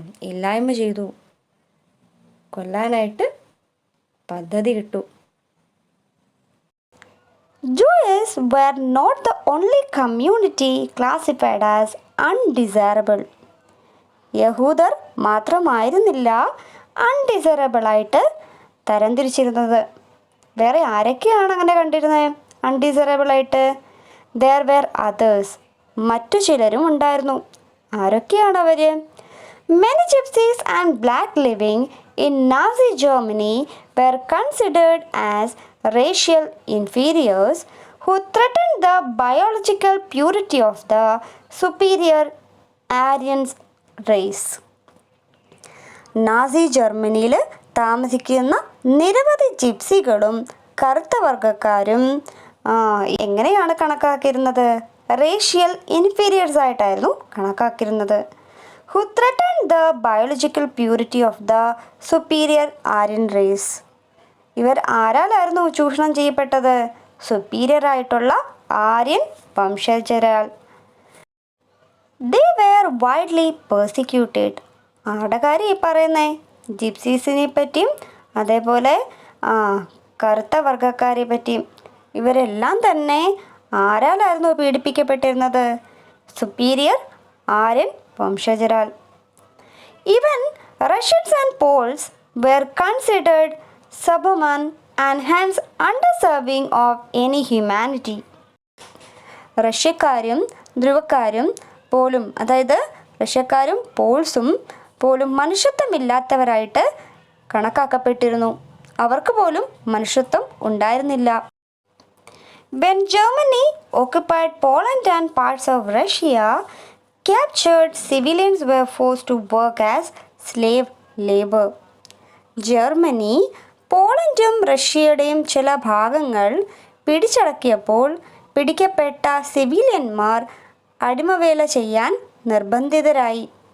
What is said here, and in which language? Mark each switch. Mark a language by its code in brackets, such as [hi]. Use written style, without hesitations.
[ml] ഇല്ലായ്മ ചെയ്തു, കൊല്ലാനായിട്ട് പദ്ധതി ഇട്ടു. [en] Jews were not the only community classified as undesirable. [ml] യഹൂദർ മാത്രമായിരുന്നില്ല അൺഡിസൈറബിളായിട്ട് തരംതിരിച്ചിരുന്നത്. വേറെ ആരൊക്കെയാണ് അങ്ങനെ കണ്ടിരുന്നത് അൺഡിസൈറബിളായിട്ട്? [en] there were others, [ml] മറ്റു ചിലരും ഉണ്ടായിരുന്നു. ആരൊക്കെയാണവർ? [en] many gypsies and black living in Nazi Germany were considered as racial inferiors who threatened the biological purity of the superior Aryan race. [ml] Nazi ജർമ്മനിയിൽ താമസിക്കുന്ന നിരവധി ജിപ്സികളും കറുത്ത വർഗ്ഗക്കാരും എങ്ങനെയാണ് കണക്കാക്കിയിരുന്നത്? റേഷ്യൽ ഇൻഫീരിയേഴ്സ് ആയിട്ടായിരുന്നു കണക്കാക്കിയിരുന്നത്. [en] who threatened the biological purity of the superior Aryan race. [ml] ഇവർ ആരാലായിരുന്നു ചൂഷണം ചെയ്യപ്പെട്ടത്? Superior ആയിട്ടുള്ള Aryan വംശജരാൽ. [en] they were widely persecuted. [ml] ആരുടെ കാര്യം ഈ പറയുന്നേ? ജിപ്സീസിനെ പറ്റിയും അതേപോലെ കറുത്ത വർഗ്ഗക്കാരെ പറ്റിയും. ഇവരെല്ലാം തന്നെ ആരാലായിരുന്നു പീഡിപ്പിക്കപ്പെട്ടിരുന്നത്? Superior Aryan വംശജരാൽ. [en] even Russians and Poles were considered subhuman and hence undeserving of any humanity. [ml] റഷ്യക്കാരും ധ്രുവക്കാരും പോലും, അതായത് റഷ്യക്കാരും പോൾസും പോലും മനുഷ്യത്വമില്ലാത്തവരായിട്ട് കണക്കാക്കപ്പെട്ടിരുന്നു. അവർക്ക് പോലും മനുഷ്യത്വം ഉണ്ടായിരുന്നില്ല. [en] when Germany occupied Poland and parts of Russia, captured civilians were forced to work as slave labor. [ml] Germany പോളണ്ടും റഷ്യയുടെയും ചില ഭാഗങ്ങൾ പിടിച്ചടക്കിയപ്പോൾ പിടിക്കപ്പെട്ട സിവിലിയന്മാർ അടിമവേല ചെയ്യാൻ നിർബന്ധിതരായി.